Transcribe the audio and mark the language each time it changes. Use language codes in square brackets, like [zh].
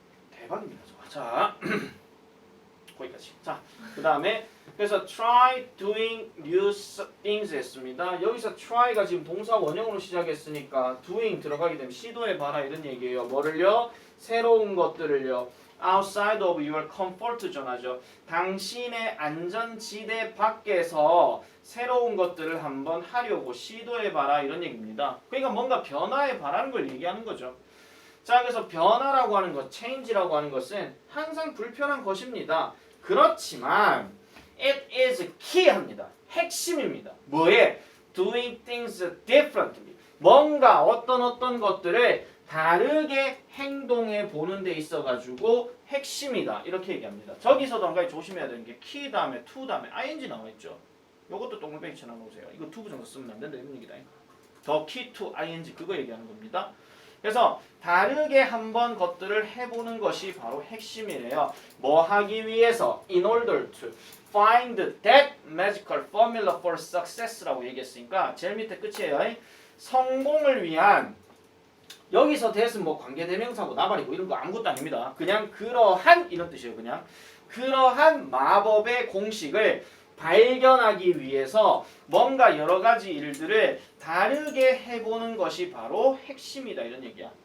[ko] 대박입니다. 자, 거기까지. 자, 그 다음에 그래서 [en] try doing new things [ko] 했습니다. 여기서 try가 지금 동사 원형으로 시작했으니까 doing 들어가게 되면 시도해봐라 이런 얘기예요. 뭐를요? 새로운 것들을요. [en] outside of your comfort zone [ko] 하죠. 당신의 안전지대 밖에서 새로운 것들을 한번 하려고 시도해봐라 이런 얘기입니다. 그러니까 뭔가 변화해봐라는 걸 얘기하는 거죠. 자, 그래서 변화라고 하는 것, change라고 하는 것은 항상 불편한 것입니다. 그렇지만 [en] it is key [ko] 합니다. 핵심입니다. 뭐에? [en] doing things differently. [ko] 뭔가 어떤 것들을 다르게 행동해 보는 데 있어가지고 핵심이다 이렇게 얘기합니다. 저기서도 한 가지 조심해야 되는 게 key 다음에 to 다음에 ing 나와 있죠. 요것도 동글뱅이 쳐놔놓으세요. 이거 to 부정사 쓰면 안 된다 이런 얘기다. 더 key to ing 그거 얘기하는 겁니다. 그래서 다르게 한번 것들을 해보는 것이 바로 핵심이래요. 뭐 하기 위해서? [en] In order to find that magical formula for success라고 [ko] 얘기했으니까 제일 밑에 끝이에요. 성공을 위한 여기서 that은 뭐 관계대명사고 나발이고 이런 거 아무것도 아닙니다. 그냥 그러한 이런 뜻이에요. 그냥 그러한 마법의 공식을 발견하기 위해서 뭔가 여러 가지 일들을 다르게 해보는 것이 바로 핵심이다 이런 얘기야.